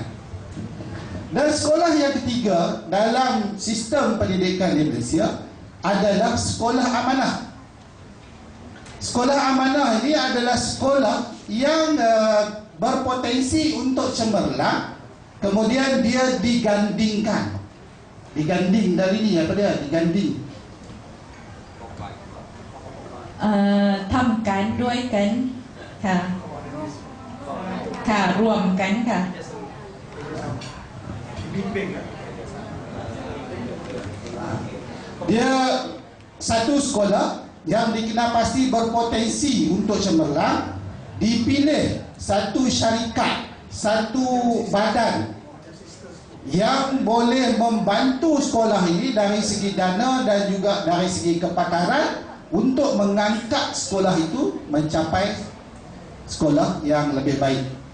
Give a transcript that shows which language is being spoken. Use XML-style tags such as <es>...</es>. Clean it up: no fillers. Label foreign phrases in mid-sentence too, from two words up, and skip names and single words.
<ms>Dan sekolah yang ketiga dalam sistem pendidikan di Malaysia adalah sekolah amanah. Sekolah amanah ini adalah sekolah yang berpotensi untuk cemerlang, kemudian dia digandingkan. Diganding dari ni apa dia? Diganding.</ms> <th>ทำกันด้วยกันค่ะค่ะรวมกันค่ะ</th> <ms>Dia satu sekolah yang dikenal pasti berpotensi untuk cemerlang, dipilih satu syarikat, satu badan yang boleh membantu sekolah ini dari segi dana dan juga dari segi kepakaran untuk mengangkat sekolah itu mencapai sekolah yang lebih baik.</ms>